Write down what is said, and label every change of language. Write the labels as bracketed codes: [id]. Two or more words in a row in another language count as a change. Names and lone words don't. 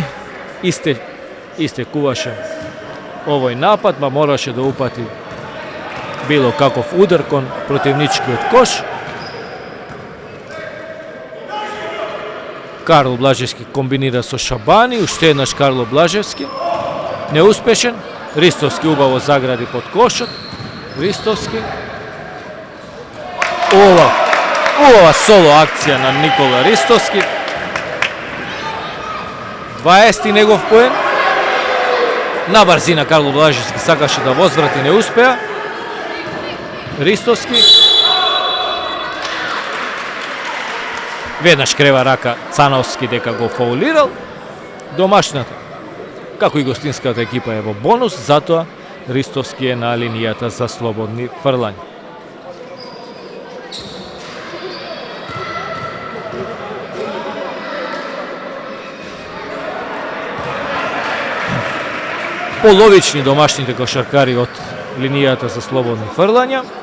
[mk] Истекуваше овој напад, ма мораше да упати било каков удар кон противничкиот кош. Карло Блажевски комбинира со Шабани, уште еднаш Карло Блажевски. neuspešen. Ристовски убаво загради под кошом. Ristovski. Ова соло акција на Никола Ристовски. 20. негов поен. На брзина Карло Блажевски сакаше да возврати, не успеја. Ristovski. Веднаш крева рака Цановски дека го фаулирал. Домашната, како и гостинската екипа е во бонус, затоа Ристовски е на линијата за слободни фрлања. Половични домашните кошаркари од линијата за слободни фрлања.